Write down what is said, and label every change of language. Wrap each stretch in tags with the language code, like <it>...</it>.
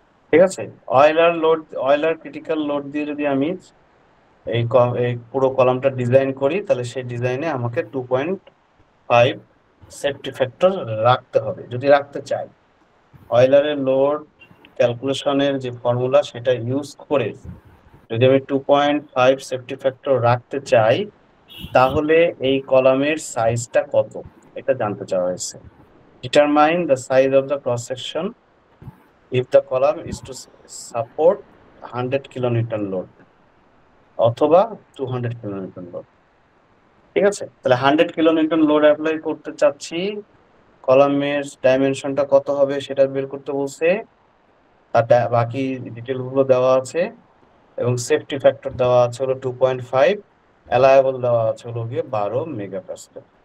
<bn>ঠিক আছে, Euler critical load দিয়ে যদি আমি এই পুরো কলামটা ডিজাইন করি, তাহলে সেই ডিজাইনে আমাকে 2.5 সেফটি ফ্যাক্টর রাখতে হবে যদি রাখতে চাই। অয়লারের লোড ক্যালকুলেশনের যে ফর্মুলা সেটা ইউজ করে যদি আমি 2.5 সেফটি ফ্যাক্টর রাখতে চাই, তাহলে এই কলামের সাইজটা কত এটা জানতে চাওয়া হয়েছে।</bn> <en>Determine the size of the cross section if the column is to support 100 kilonewton load অথবা 200 kilonewton load।</en> <bn>ঠিক আছে, তাহলে 100 kilonewton লোড অ্যাপ্লাই করতে চাচ্ছি, কলামের ডাইমেনশনটা কত হবে সেটা বের করতে বলছে, তার বাকি ডিটেল গুলো দেওয়া আছে এবং সেফটি ফ্যাক্টর দেওয়া আছে হলো 2.5, অ্যালায়েবল দেওয়া আছে হলো গিয়ে 12 মেগাপাস্কেল।</bn>